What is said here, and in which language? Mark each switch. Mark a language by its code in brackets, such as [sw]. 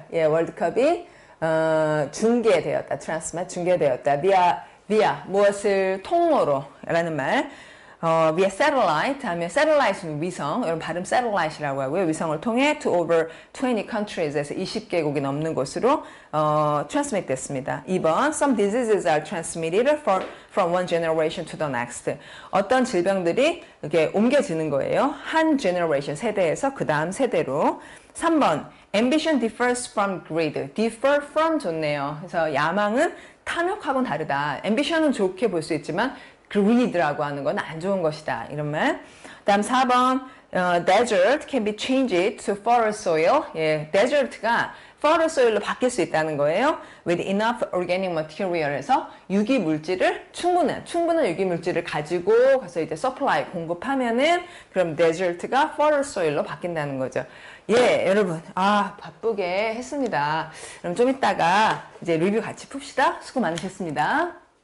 [ko] 예, 월드컵이 중계되었다. transmit, 중계되었다. via 무엇을 통로로 라는 말. via satellite 하면 satellite는 위성. 여러분 발음 satellite이라고 하고요. 위성을 통해 [en] to over 20 countries [ko] 에서 20개국이 넘는 곳으로 transmit 됐습니다. 2번. [en] Some diseases are transmitted from one generation to the next. [ko] 어떤 질병들이 이렇게 옮겨지는 거예요. 한 generation 세대에서 그 다음 세대로. 3번. [en] Ambition differs from greed. differ from [ko] 좋네요. 그래서 야망은 탐욕하고는 다르다. ambition은 좋게 볼 수 있지만 greed라고 하는 건 안 좋은 것이다. 이런 말. 그 다음 4번. [en] desert can be changed to fertile soil. [ko] 예, desert가 fertile soil로 바뀔 수 있다는 거예요. [en] with enough organic material [ko] 에서 유기 물질을 충분한 유기 물질을 가지고 가서 이제 supply 공급하면은 그럼 desert가 fertile soil로 바뀐다는 거죠. 예, 여러분, 바쁘게 했습니다. 그럼 좀 이따가 이제 리뷰 같이 풉시다. 수고 많으셨습니다.